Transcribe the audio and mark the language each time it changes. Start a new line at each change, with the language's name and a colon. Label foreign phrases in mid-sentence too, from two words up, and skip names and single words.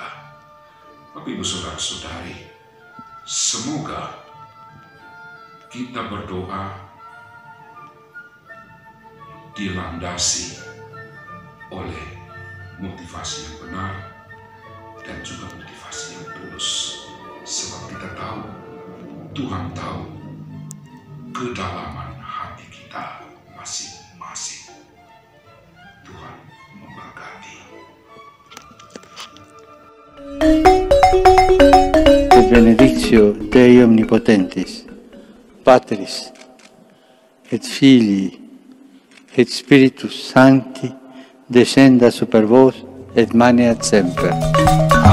Indonesian: Bapak, Ibu, Saudara-saudari, semoga kita berdoa dilandasi oleh motivasi yang benar dan juga motivasi yang tulus. Sebab kita tahu, Tuhan tahu kedalaman hati kita masing-masing. Tuhan memberkati.
Latin: Benedictio Dei Omnipotentis, Patris, et Filii, et Spiritus Sancti, descenda super vos et maneat semper.